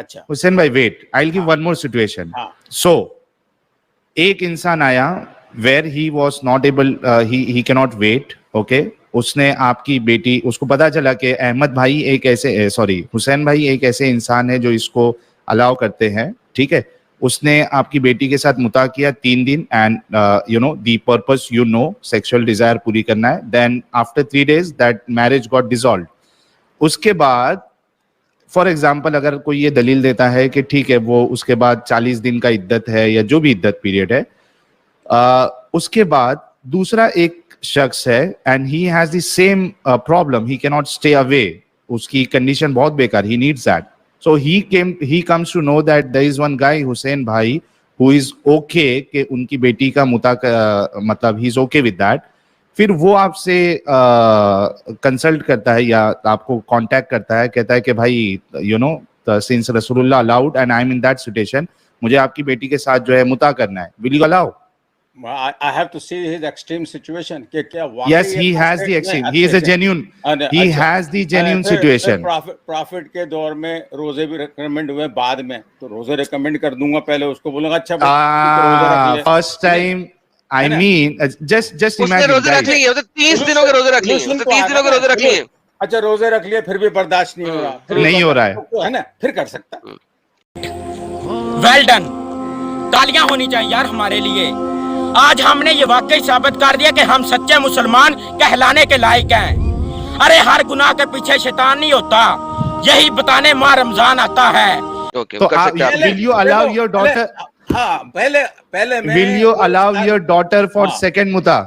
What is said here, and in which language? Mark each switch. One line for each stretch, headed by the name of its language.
English: حسین بھائی wait, I'll give one more situation. So
Urdu: ایک انسان آیا
English: where he was not able, he cannot wait, okay.
Urdu: اس نے آپ کی بیٹی, اس کو پتا چلا کہ احمد بھائی ایک ایسے حسین بھائی ایک ایسے انسان ہے جو اس کو الاؤ کرتے ہیں, ٹھیک ہے. اس نے آپ کی بیٹی کے ساتھ متا کیا 3 دن,
English: and the purpose sexual desire
Urdu: پوری کرنا ہے.
English: Then after 3 days that marriage got dissolved.
Urdu: اس کے بعد فار ایگزامپل اگر کوئی یہ دلیل دیتا ہے کہ ٹھیک ہے وہ اس کے بعد 40 دن کا عدت ہے یا جو بھی عدت پیریڈ ہے, اس کے بعد دوسرا ایک شخص ہے
English: and he has the same problem, he کی not stay away,
Urdu: اس کی کنڈیشن بہت بیکار,
English: He needs that. So he comes to know that there is one guy, Hussein bhai, who is okay
Urdu: کہ ان کی بیٹی کا متا, مطلب
English: he is okay with that.
Urdu: پھر وہ آپ سے کنسلٹ کرتا ہے یا آپ کو کانٹیکٹ کرتا ہے, کہتا ہے کہ بھائی
English: you know since رسول Allah allowed and I am in that situation,
Urdu: مجھے آپ کی بیٹی کے ساتھ جو ہے متا کرنا ہے,
English: Will you allow? I have to see his extreme situation
Urdu: کہ کیا
English: Yes, he has the extreme. He is a genuine. He has the genuine situation.
Urdu: Profit کے دور میں روزے بھی ریکمینڈ ہوئے بعد میں, تو روزے ریکمینڈ کر دوں گا, پہلے اس کو بولوں گا اچھا
English: first time I mean just imagine
Urdu: روزے رکھ لیے 30 دنوں کے روزے رکھ لیے, 30 دنوں کے روزے رکھ لیے, اچھا روزے رکھ لیے پھر بھی برداشت نہیں ہو رہا, نہیں ہو رہا ہے نا, پھر کر سکتا. ویل ڈن, تالیاں ہونی چاہیے یار ہمارے لیے. آج ہم نے یہ واقعی ثابت کر دیا کہ ہم سچے مسلمان کہلانے کے لائق ہیں. ارے ہر گناہ کے پیچھے شیطان نہیں ہوتا, یہی بتانے ماہ رمضان آتا ہے.
English: تو will you allow your daughter,
Urdu: ہاں پہلے میں
English: will you allow your daughter for second muta?